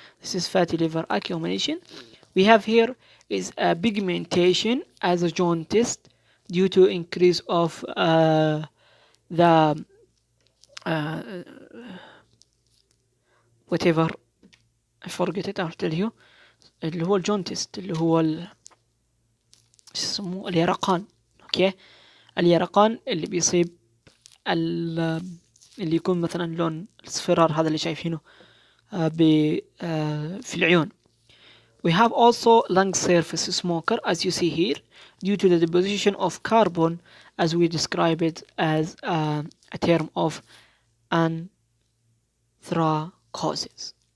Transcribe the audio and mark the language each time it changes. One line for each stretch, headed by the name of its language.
English: This is fatty liver accumulation. We have here is a pigmentation as a jaundice due to increase of the whatever I forget it, I'll tell you.
Arabic: اللي هو الجونتيس اللي هو يسموه اليرقان. اوكي، اليرقان اللي بيصيب اللي يكون مثلا لون الاصفرار هذا اللي شايفينه في العيون.
English: We have also lung surface smoker as you see here due to the deposition of carbon as we describe it as a term of anthracosis.